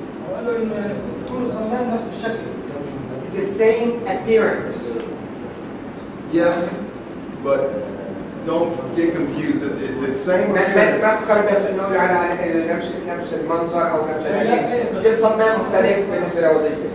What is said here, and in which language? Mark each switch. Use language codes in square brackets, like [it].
[ar] وقال له ان كل صمام نفس الشكل. [en] It's the same appearance. Yes, but don't get confused. It's the same [ar] ما [en] appearance. [ar] تخربط انه على نفس المنظر او نفس الشيء. كل صمام مختلف بالنسبه لوظيفته.